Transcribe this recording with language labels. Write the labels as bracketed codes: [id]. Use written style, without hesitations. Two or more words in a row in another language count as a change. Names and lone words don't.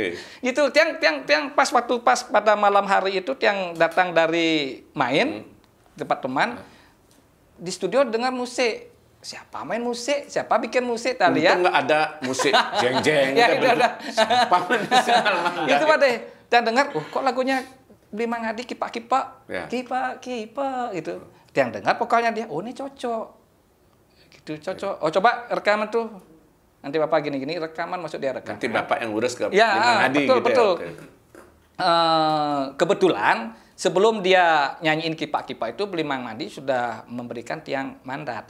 [id] Gitu Tiang pas pada malam hari itu Tiang datang dari main tempat teman di studio dengar musik. Siapa main musik? Siapa bikin musik? Tadi ya? Nggak ada musik jeng-jeng. Ya, itu ada. Siapa main musik? Itu Pak De. Dan dengar, kok lagunya Bli Mangadi kipak-kipak, kipak-kipak gitu. Yang dengar vokalnya dia, oh ini cocok. Gitu, cocok. Oh coba rekaman tuh. Nanti Bapak gini-gini rekaman, masuk dia rekam. Nanti Bapak yang urus ke Bli ya, Mangadi betul, gitu betul. ya. Kebetulan sebelum dia nyanyiin kipak-kipak itu Bli Mangadi sudah memberikan Tiang mandat.